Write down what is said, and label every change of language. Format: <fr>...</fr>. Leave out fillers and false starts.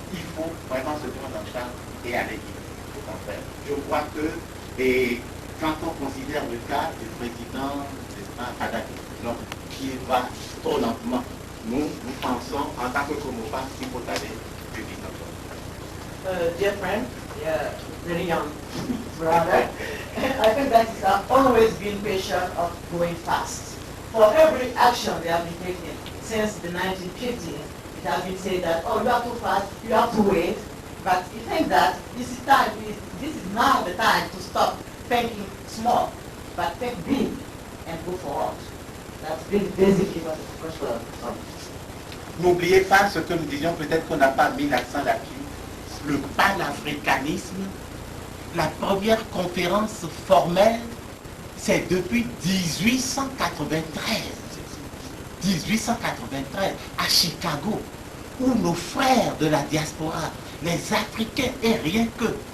<fr>Il faut vraiment se prendre en charge et aller vite. Je crois que, et quand on considère le cas du président, n'est-ce pas, Kadhafi, donc, qui va trop lentement, nous pensons, en tant que Comores, qu'il faut aller plus vite encore.</fr> <en>Dear friend, very young brother, I think that is always been patient of going fast. For every action they have been taking since the 1950s, it has been said that, oh, you are too fast, you have to wait. But you think that this is now the time to stop thinking small, but think big and go forward. That's basically what the question is.</en> <fr>N'oubliez pas ce que nous disions, peut-être qu'on n'a pas mis l'accent là-dessus. Le panafricanisme, la première conférence formelle, c'est depuis 1893. 1893, à Chicago, où nos frères de la diaspora, les Africains et rien que,</fr>